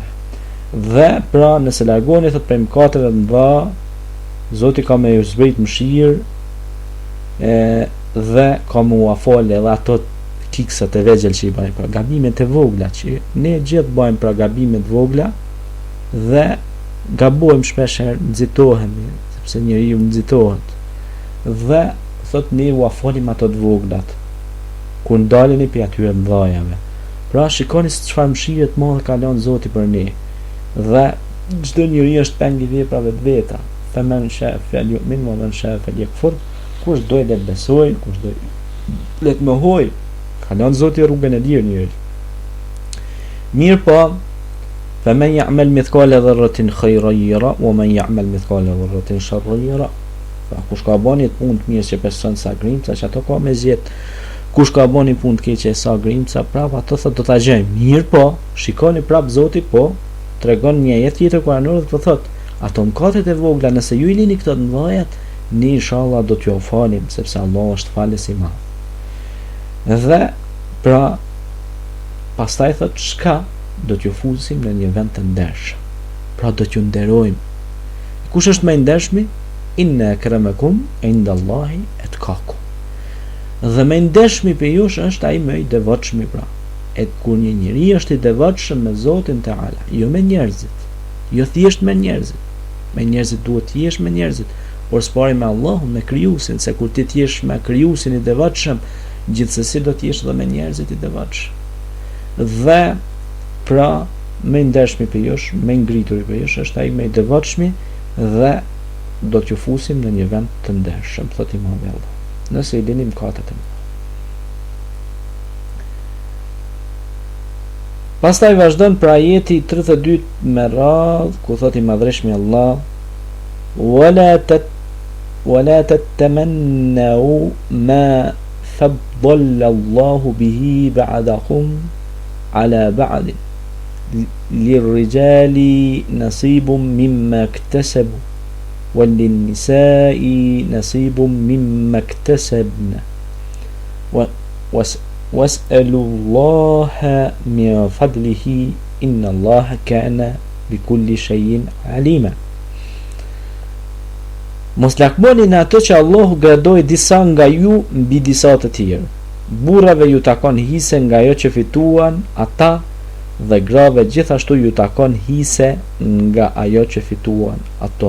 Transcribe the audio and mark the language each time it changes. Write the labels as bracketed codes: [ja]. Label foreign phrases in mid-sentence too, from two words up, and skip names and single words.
[sq] Dhe pra nëse largoni thot prej mëkateve të mëdha, Zoti ka me ju zbrit mëshirë dhe ka me u afal edhe ato kiksat e vegjël që i bëjmë, pra gabimet e vogla që ne gjithë bëjmë, pra gabimet vogla dhe gabojmë shpeshherë, nxitohemi, sepse njeriu nxitohet. Dhe thot ne u afolim ato të voglat kur ndaleni pi atyre mëdhajave. Pra shikoni se çfarë mëshire të madhe ka lënë Zoti për ne. Dhe çdo njeri është peng i veprave të veta. [ar] فمن شاء فليؤمن ومن شاء فليكفر. [sq] Kush do të besoj, kush do le të mohoj, ka lënë Zoti rrugën e lirë njëri. Mirë po, [ar] فمن يعمل مثقال ذرة خيرا يره ومن يعمل مثقال ذرة شرا يره. [sq] Pra kush ka bënë punë të mirë që person sa grimca, që ato ka me zjet. Kush ka bënë punë të keqe sa grimca, prap ato thot do ta gjejmë. Mirë po, shikoni prap Zoti po tregon një jetë tjetër kuranore dhe po thot, ato mëkatet e vogla nëse ju i lini këto të mëdhajat, ne inshallah do t'ju falim, sepse Allah është falës i madh. Dhe pra pastaj thot çka do t'ju fusim në një vend të ndershëm. Pra do t'ju nderojmë. Kush është më i ndershmi? [ar] إن أكرمكم عند الله أتقاكم. [sq] Dhe më i ndershmi për ju është ai më i devotshëm, pra. E kur një njeri është i devotshëm me Zotin Teala, jo me njerëzit, jo thjesht me njerëzit. Me njerëzit duhet të jesh me njerëzit, por s'pari me Allahun, me Krijuesin, se kur ti të jesh me Krijuesin i devotshëm, gjithsesi do të jesh edhe me njerëzit i devotshëm. Dhe pra më i ndershmi për ju, më i ngrituri për ju është ai më i devotshëm dhe do t'ju fusim në një vend të ndershëm, thot Imam Allah. Nëse i lini mëkatet e mëdha. Pastaj vazhdon për ajeti 32 me radh, ku thot I madhreshmi Allah, [ar] ولا تتمنوا ما فضل الله به بعضكم على بعض. للرجال نصيب مما اكتسبوا وللنساء نصيب مما اكتسبن واسألوا الله من فضله إن الله كان بكل شيء عليما. [sq] Mos lakmoni në ato që Allahu gradoi disa nga ju mbi disa të tjerë. Burrave ju takon hise nga ajo që fituan ata dhe grave gjithashtu ju takon hise nga ajo që fituan ato.